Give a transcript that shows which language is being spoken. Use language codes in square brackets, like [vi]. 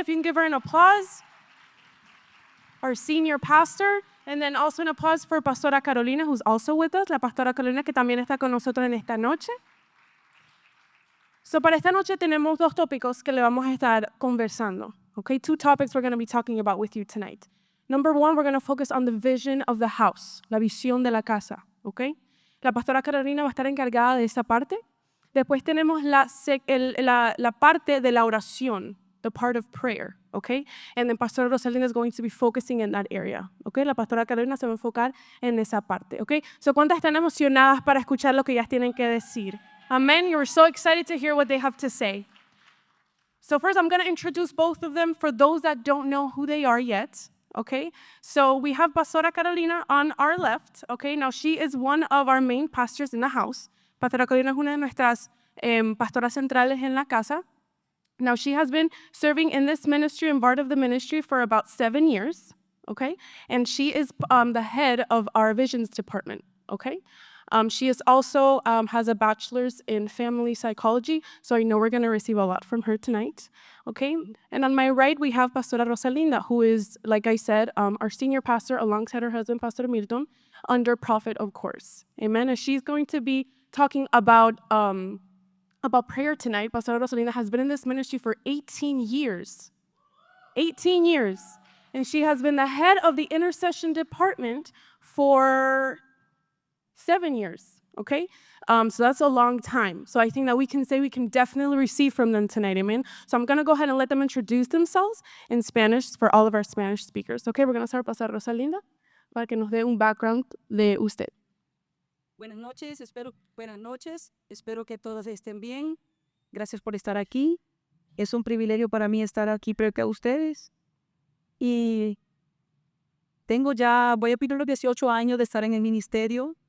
[en] If you can give her an applause. Our senior pastor. And then also an applause for Pastora Carolina, who's also with us. [es] La pastora Carolina, que también está con nosotros en esta noche. So, para esta noche tenemos dos tópicos que le vamos a estar conversando. [en] Okay, two topics we're going to be talking about with you tonight. Number one, we're going to focus on the vision of the house, [es] la visión de la casa. [en] Okay? [es] La pastora Carolina va a estar encargada de esa parte. Después tenemos la parte de la oración, [en] the part of prayer, [es] okay? [en] And then Pastora Rosalinda is going to be focusing in that area, okay? [es] La pastora Carolina se va a enfocar en esa parte, okay? So, ¿cuántas están emocionadas para escuchar lo que ellas tienen que decir? [en] Amen. You're so excited to hear what they have to say. So first, I'm going to introduce both of them for those that don't know who they are yet. Okay, so we have Pastora Carolina on our left. Okay, now she is one of our main pastors in the house. [es] Pastora Carolina es una de nuestras pastoras centrales en la casa. [en] Now she has been serving in this ministry and part of the ministry for about 7 years. Okay, and she is the head of our visions department. Okay. She is also has a bachelor's in family psychology, so I know we're going to receive a lot from her tonight, okay? And on my right, we have Pastora Rosalinda, who is, like I said, our senior pastor alongside her husband, Pastor Milton, under Prophet, of course, amen? And she's going to be talking about prayer tonight. Pastora Rosalinda has been in this ministry for 18 years, 18 years, and she has been the head of the intercession department for 7 years, okay? So that's a long time. So I think that we can say we can definitely receive from them tonight, amen? So I'm going to go ahead and let them introduce themselves in Spanish for all of our Spanish speakers, okay? We're going to start with [es] Pastora Rosalinda para que nos dé un background de usted. Buenas noches, espero que todos estén bien. Gracias por estar aquí. Es un privilegio para mí estar aquí frente a ustedes. Y voy a cumplir los 18 años de estar en el ministerio.